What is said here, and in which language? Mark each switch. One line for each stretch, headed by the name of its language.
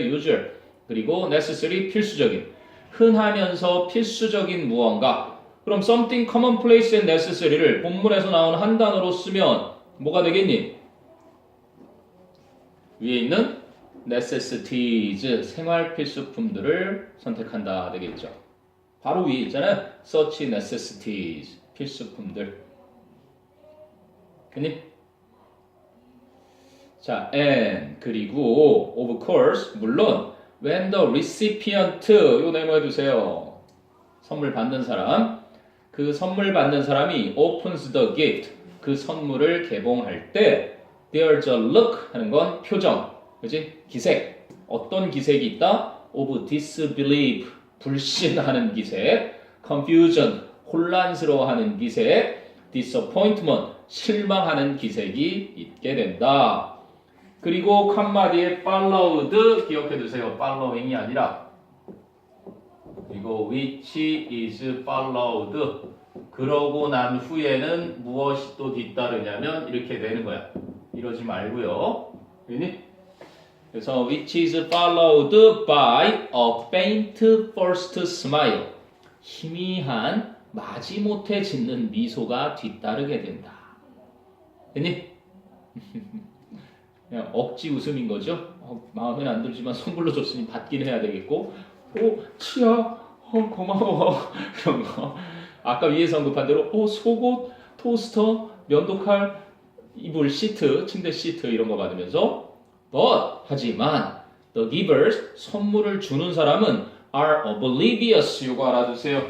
Korean: usual 그리고 necessary 필수적인 흔하면서 필수적인 무언가 그럼
English: something commonplace and necessary
Korean: 를 본문에서 나온 한 단어로 쓰면 뭐가 되겠니? 위에 있는 necessities 생활 필수품들을 선택한다 되겠죠. 바로 위에 있잖아요.
English: such necessities
Korean: 필수품들. 그니? 자, and 그리고 of course 물론
English: when the recipient
Korean: 요 네모해 두세요. 선물 받는 사람. 그 선물 받는 사람이
English: opens the gift
Korean: 그 선물을 개봉할 때
English: there's a look
Korean: 하는 건 표정. 그지? 기색. 어떤 기색이 있다?
English: of disbelief.
Korean: 불신하는 기색. confusion. 혼란스러워하는 기색.
English: disappointment.
Korean: 실망하는 기색이 있게 된다. 그리고 칸마 뒤에 followed 기억해 두세요. following이 아니라 그리고
English: which is followed
Korean: 그러고 난 후에는 무엇이 또 뒤따르냐면 이렇게 되는 거야. 이러지 말고요. 그니?
English: 그래서 which is followed by a faint first smile
Korean: 희미한 마지못해 짓는 미소가 뒤따르게 된다. 됐니? 그냥 억지 웃음인 거죠. 마음엔 안 들지만 선물로 줬으니 받긴 해야 되겠고 치아 고마워 이런 거 아까 위에서 언급한 대로 속옷, 토스터, 면도칼, 이불 시트, 침대 시트 이런 거 받으면서 but 하지만
English: the givers
Korean: 선물을 주는 사람은
English: are oblivious
Korean: 요거 알아두세요.